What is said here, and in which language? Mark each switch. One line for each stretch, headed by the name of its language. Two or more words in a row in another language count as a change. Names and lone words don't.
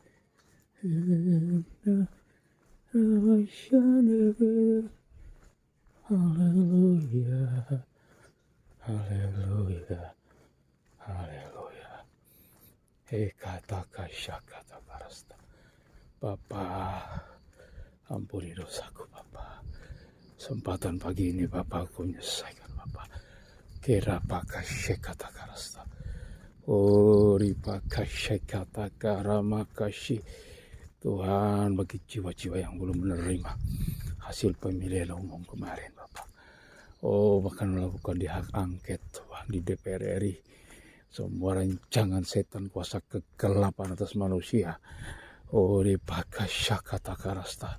Indonesian: Haleluya. Haleluya. Haleluya. Ekataka syakata karasta. Bapa, ampuni dosaku Bapa. Kesempatan pagi ini Bapa aku menyelesaikan Bapa. Kerapaka syakata karasta. Ribakasya kata karamakasih. Tuhan, bagi jiwa-jiwa yang belum menerima hasil pemilihan umum kemarin Bapak. Bahkan melakukan di hak angket Tuhan di DPR RI. Semua rancangan setan kuasa kegelapan atas manusia. Ribakasya kata karasta.